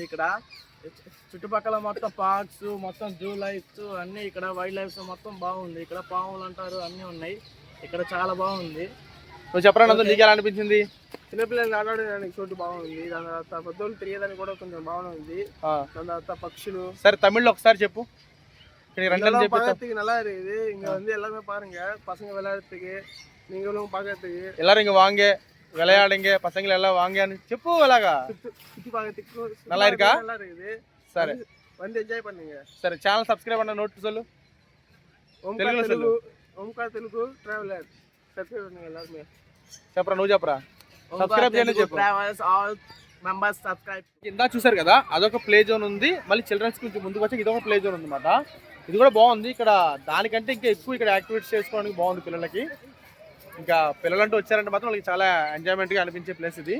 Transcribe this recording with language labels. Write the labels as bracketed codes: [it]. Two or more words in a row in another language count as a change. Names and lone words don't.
[te] ఇక్కడ చుట్టుపక్కల మొత్తం పార్క్స్, మొత్తం [en] zoo lifes [te] అన్నీ, ఇక్కడ [en] wild lifes [te] మొత్తం బాగుంది. ఇక్కడ పాములు అంటారు అన్నీ ఉన్నాయి. ఇక్కడ చాలా బాగుంది. నువ్వు చెప్పరా నందు, నీకు ఎలా అనిపించింది? చిన్నపిల్లలు ఆడడానికి చోటు బాగుంది. దాని తర్వాత పెద్దోళ్ళు తిరిగేదానికి కూడా కొంచెం బాగుంది. దాని తర్వాత పక్షులు. సరే, తమిళ్లో ఒకసారి చెప్పు. [ta] பக்கத்துக்கு நல்லா இருக்குது. இங்க வந்து எல்லாமே பாருங்க, பசங்க விளையாடுறதுக்கு, நீங்களும் பார்க்கறதுக்கு எல்லாரும் இங்க வாங்க, விளையாடுங்க, பசங்க எல்லாம் வாங்கன்னு చెప్పు. [te] అలాగా [ta] சுத்தி பார்க்கறதுக்கு நல்லா இருக்கா? நல்லா இருக்குது. சரி, வந்து என்ஜாய் பண்ணுங்க. சரி, [en] channel subscribe [ta] பண்ண நோட் சொல்லு. ఓంకార్ తెలుగు ట్రావెలర్ సబ్స్క్రైబ్ பண்ணுங்க எல்லாரும். [te] చెప్పరా, నువ్వు చెప్పరా. సబ్స్క్రైబ్ చేయండి చెప్పు. [en] travelers all members subscribe. [te] కింద చూసారు కదా, అదొక [en] play zone [te] ఉంది. మళ్ళీ చిల్డ్రన్స్ కొంచెం ముందుకు వచ్చి ఇదొక [en] play zone [te] ఉందన్నమాట. ఇది కూడా బాగుంది. ఇక్కడ దానికంటే ఇంకా ఎక్కువ ఇక్కడ యాక్టివిటీస్ చేసుకోవడానికి బాగుంది పిల్లలకి. ఇంకా పిల్లలంటూ వచ్చారంటే మాత్రం వాళ్ళకి చాలా ఎంజాయ్మెంట్గా అనిపించే ప్లేస్ ఇది.